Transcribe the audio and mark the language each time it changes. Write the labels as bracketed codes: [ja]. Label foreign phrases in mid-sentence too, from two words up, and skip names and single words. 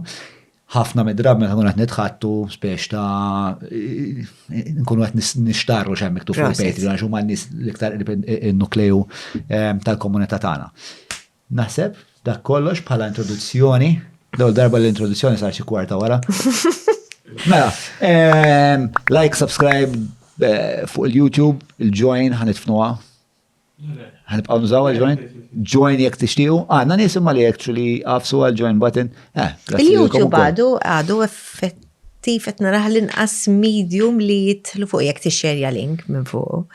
[mt] Ħafna mid-drab meta nkunu qed nitħattu speċ ta' nkunu qed nixtarru x'hemm miktub fuq il-Patreon għax huma n-nies l-iktar in-nukleju tal-komunità tagħna. Naħseb dak kollox bħala introduzzjoni, l-ewwel darba l-introduzzjoni sar xi kwarta wara. Mela, [en] like, subscribe [mt] fuq il-YouTube, il-join ħanitfnuha. Ħanibqgħu nużaw il-join? Join jekk tixtiequ. Għandna nies imma li actually għafsu għal- [en] join button. [mt] Il-YouTube għadu effettiv qed naraħ l-inqas medium li jidħlu fuq jekk tixxerja link minn fuq.